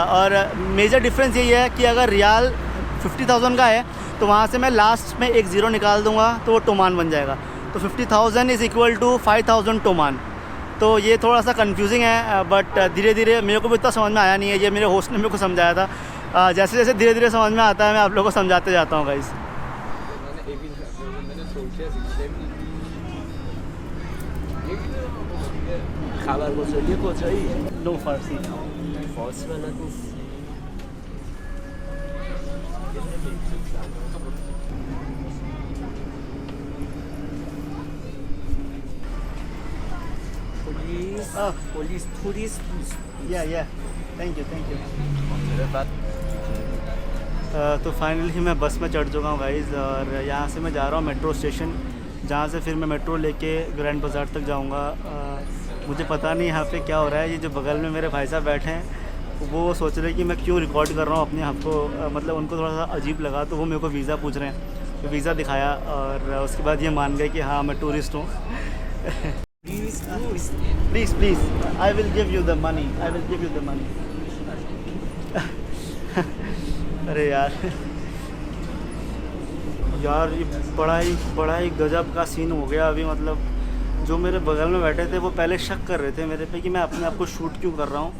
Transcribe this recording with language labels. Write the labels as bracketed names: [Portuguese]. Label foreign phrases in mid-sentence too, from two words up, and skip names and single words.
[Hindi] और [English] major difference [Hindi] यही है कि अगर रियाल 50,000 का है तो वहाँ से मैं लास्ट में एक ज़ीरो निकाल दूँगा तो वो टोमान बन जाएगा। [English] तो 50,000 is equal to 5,000 टोमान। [Hindi] तो ये थोड़ा सा कंफ्यूजिंग है, बट धीरे धीरे मेरे को भी इतना समझ में आया नहीं है, ये मेरे होस्ट ने मेरे को समझाया था। जैसे जैसे धीरे धीरे समझ में आता है मैं आप लोगों को समझाते जाता हूँ गाइस। [Persian] خبرگزاری کجایی؟ [English] no Farsi. [Persian] فارسی بلد نیست. پلیس پلیس توریست [English] या thank you. [Hindi] तो फाइनली मैं बस में चढ़ चुका हूँ गाइस, और यहाँ से मैं जा रहा हूँ [English] metro station, [Hindi] जहाँ से फिर मैं मेट्रो लेके ग्रैंड बाज़ार तक जाऊँगा। मुझे पता नहीं यहाँ पे क्या हो रहा है। ये जो बगल में मेरे भाई साहब बैठे हैं वो सोच रहे हैं कि मैं क्यों रिकॉर्ड कर रहा हूँ अपने आप को, मतलब उनको थोड़ा सा अजीब लगा, तो वो मेरे को वीज़ा पूछ रहे हैं। तो वीज़ा दिखाया और उसके बाद ये मान गए कि हाँ मैं टूरिस्ट हूँ। [English] please I will give you the money, [Hindi] अरे यार ये बड़ा ही गजब का सीन हो गया अभी। मतलब जो मेरे बगल में बैठे थे वो पहले शक कर रहे थे मेरे पे कि मैं अपने आप को शूट क्यों कर रहा हूँ।